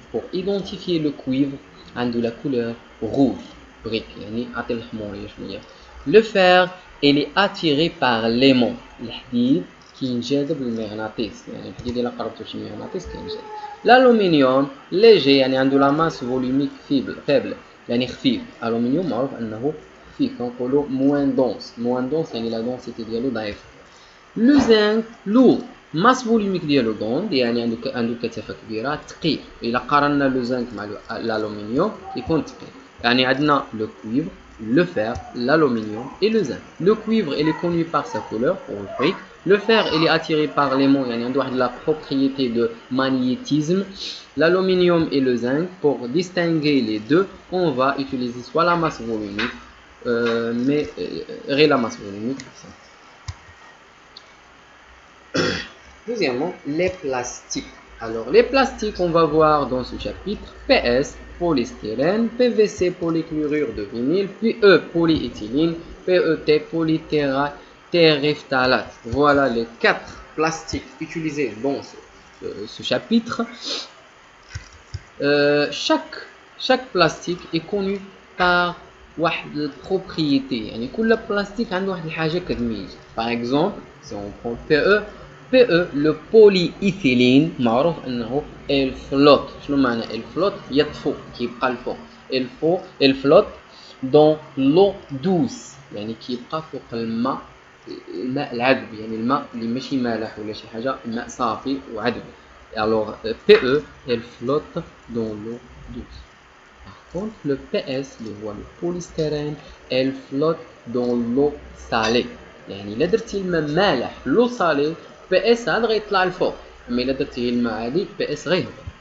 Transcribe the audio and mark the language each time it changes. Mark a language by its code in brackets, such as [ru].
[fr] Pour identifier le cuivre عنده la couleur rouge brique [ar] يعني عطي الحمورية شوية. [fr] Le fer il est attiré par l'aimant. [ar] الحديد كينجذب للمغناطيس يعني الحديد إلا قربتو شي مغناطيس كينجذب. [fr] L'aluminium léger يعني عنده la masse volumique faible [ar] يعني خفيف. الألومنيوم معروف أنه خفيف كنقولو [fr] moins dense [ar] يعني la densité ديالو ضعيفة. [fr] Le zinc lourd masse volumique ديالو grande [ar] يعني عنده كثافة كبيرة ثقيل. إلا قارنا لو زنك مع الألومنيوم يكون ثقيل. [fr] يعني عندنا le cuivre, le fer, l'aluminium et le zinc. Le cuivre il est connu par sa couleur rouge. Le fer il est attiré par l'aimant [ar] يعني عنده واحد [fr] la propriété de magnétisme. L'aluminium et le zinc, pour distinguer les deux, on va utiliser soit la masse volumique mais la masse volumique. Deuxièmement, les plastiques. Alors, les plastiques, on va voir dans ce chapitre PS, polystyrène, PVC, polychlorure de vinyle, PE, polyéthylène, PET, polytéréphtalate. Voilà les 4 plastiques utilisés dans ce chapitre. Chaque plastique est connu par [ar] واحد البروبريتي يعني كل بلاستيك عنده واحد الحاجه كتميز. [fr] Par exemple, si on prend PE le polyéthylène [ar] معروف انه الفلوت. شنو معنى الفلوت؟ يطفو كيبقى الفوق. الفلوت [fr] dans l'eau douce [ar] يعني كيبقى فوق الماء العذب يعني الماء اللي ماشي مالح ولا شي حاجه، الماء صافي وعذب. [fr] alors PE elle flotte dans l'eau douce. Par contre, le PS, le polystyrène, elle flotte dans l'eau salée. [ar] يعني إلا درتي الماء مالح [fr] l'eau salée [ar] PS هذا غيطلع لفوق، أما إلا درتي الماء عادي PS غيهبط.